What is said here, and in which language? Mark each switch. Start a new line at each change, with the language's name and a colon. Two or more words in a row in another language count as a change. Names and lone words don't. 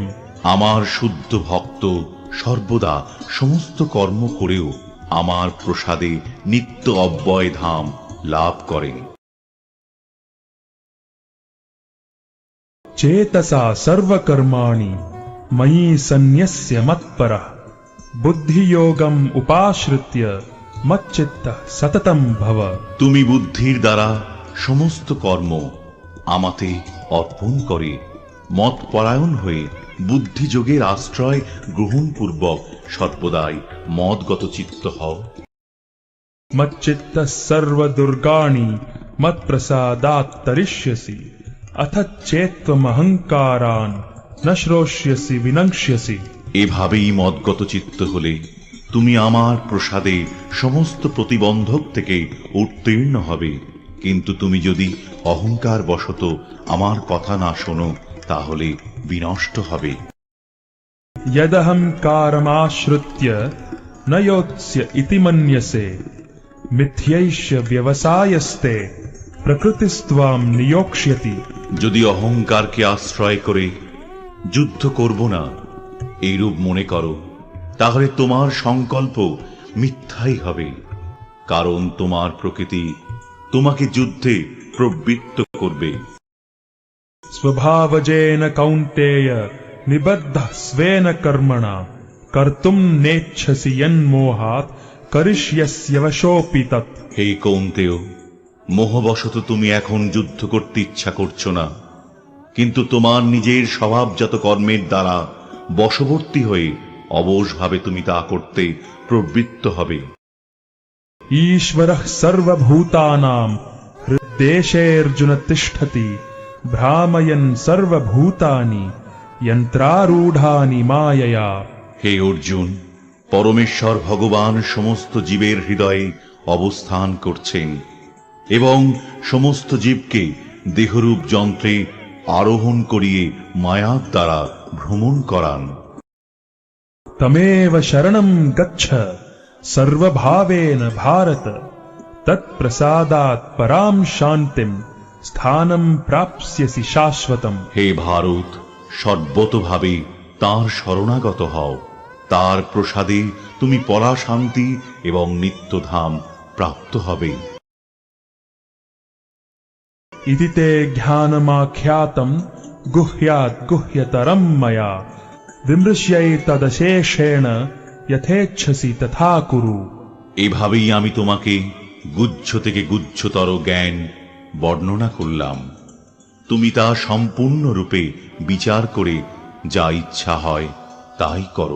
Bangla: আমার শুদ্ধ ভক্ত সর্বদা সমস্ত কর্ম করেও আমার প্রসাদে নিত্য অব্যয় ধাম লাভ করেন।
Sanskrit: चेतसा सर्वकर्माणि मयि सन्न्यस्य मत्परः बुद्धियोगम् उपाश्रित्य मच्चित्तः सततं भव।
Bangla: তুমি বুদ্ধির দ্বারা সমস্ত কর্ম আমাতে অর্পণ করে মতপরায়ণ হয়ে বুদ্ধিযোগের আশ্রয় গ্রহণ পূর্বক সর্বদাই মদগত চিত্ত হও।
Sanskrit: मच्चित्तः सर्वदुर्गाणि मत्प्रसादात् तरिष्यसि अथ चेत्त्वमहङ्कारान् न श्रोष्यसि विनङ्क्ष्यसि।
Bangla: এভাবেই মদগত চিত্ত হলে তুমি আমার প্রসাদে সমস্ত প্রতিবন্ধক থেকে উত্তীর্ণ হবে। কিন্তু তুমি যদি অহংকার বশত আমার কথা না শোনো তাহলে বিনষ্ট হবে।
Sanskrit: यदहङ्कारमाश्रित्य न योत्स्य इति मन्यसे मिथ्यैष्य व्यवसायस्ते प्रकृतिस्त्वां नियोक्ष्यति।
Bangla: যদি অহংকারকে আশ্রয় করে যুদ্ধ করব না এইরূপ মনে করো, তাহলে তোমার সংকল্প মিথ্যাই হবে, কারণ তোমার প্রকৃতি তোমাকে যুদ্ধে প্রবৃত্ত করবে।
Sanskrit: स्वभावजेन कौन्तेय निबद्धः स्वेन कर्मणा कर्तुम् नेच्छसि यन्मोहात् करिष्यस्य वशोऽपि तत्।
Bangla: হে কৌন্তেয়, মোহবশত তুমি এখন যুদ্ধ করতে ইচ্ছা করছো না, কিন্তু তোমার নিজের স্বভাবজাত কর্মের দ্বারা বশবর্তী হয়ে অবশভাবে তুমি তা করতে প্রবৃত্ত হবে।
Sanskrit: ईश्वरः सर्वभूतानां हृद्देशेऽर्जुन तिष्ठति भ्रामयन् सर्वभूतानि यन्त्रारूढानि मायया।
Bangla: হে অর্জুন, পরমেশ্বর ভগবান সমস্ত জীবের হৃদয়ে অবস্থান করছেন এবং সমস্ত জীবকে দেহরূপ যন্ত্রে আরোহণ করিয়ে মায়ার দ্বারা ভ্রমণ করান।
Sanskrit: तमेव शरणं गच्छ सर्वभावेन भारत तत्प्रसादात् परां शान्तिं स्थानं प्राप्स्यसि शाश्वतम्।
Bangla: হে ভারত, সর্বতভাবে তাঁর শরণাগত হও, তার প্রসাদে তুমি পরা শান্তি এবং নিত্যধাম প্রাপ্ত হবে।
Sanskrit: इति ते ज्ञानमाख्यातं गुह्यात् गुह्यतरं मया विमृश्यैतदशेषेण यथेच्छसि तथा कुरु।
Bangla: এভাবেই আমি তোমাকে গুহ্য থেকে গুহ্যতর জ্ঞান বর্ণনা করলাম, তুমি তা সম্পূর্ণরূপে বিচার করে যা ইচ্ছা হয় তাই করো।